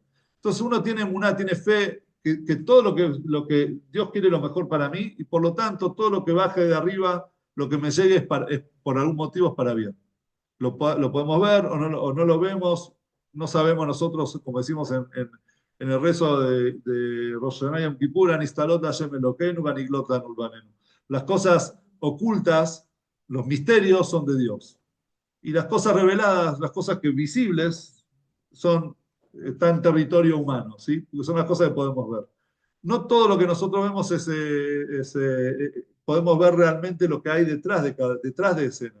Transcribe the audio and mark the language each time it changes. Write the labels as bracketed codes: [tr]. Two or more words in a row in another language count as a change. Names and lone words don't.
[es] Entonces uno tiene emuná, tiene fe, que todo lo que Dios quiere lo mejor para mí, y por lo tanto todo lo que baje de arriba, lo que me llegue por algún motivo es para bien. Lo podemos ver o no lo vemos, no sabemos nosotros, como decimos en el rezo de Rosh Hashanah Yom Kippur, [he] הנסתרות ה' אלוקינו, והנגלות לנו ולבנינו. [es] Las cosas ocultas, los misterios son de Dios. Y las cosas reveladas, las cosas que visibles, están en territorio humano, ¿sí? Porque son las cosas que podemos ver. No todo lo que nosotros vemos podemos ver realmente lo que hay detrás de escena.